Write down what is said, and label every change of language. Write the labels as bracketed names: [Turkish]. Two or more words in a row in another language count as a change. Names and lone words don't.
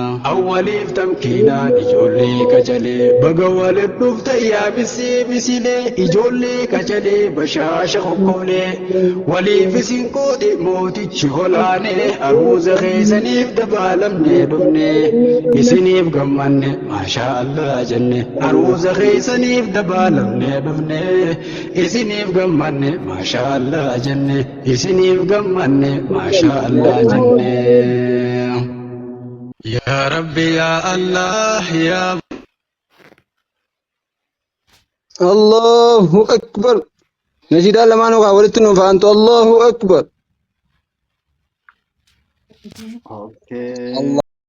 [Oromo] awwaliif tamkiinaan ijoollee qacalee baga waliin dhufte yaa bisii bisilee ijoollee qacalee bashaasha kokkoolee waliif isin qoode mootichi olaanee armuuza keessaniif dabaalamnee dhufne isiniif gammanne [Arabic] ما شاء الله [Oromo] jenne armuuza keessaniif dabaalamnee dhufne isiniif gammanne [Arabic] ما شاء الله [Oromo] jenne isiniif gammanne [Arabic] ما شاء الله [Oromo] jenne. [Arabic] يا ربي يا الله يا الله أكبر. [Oromo] Nashiidaa lamaan ogaa walitti nu faantu. [Arabic] الله أكبر. Okey. Allah.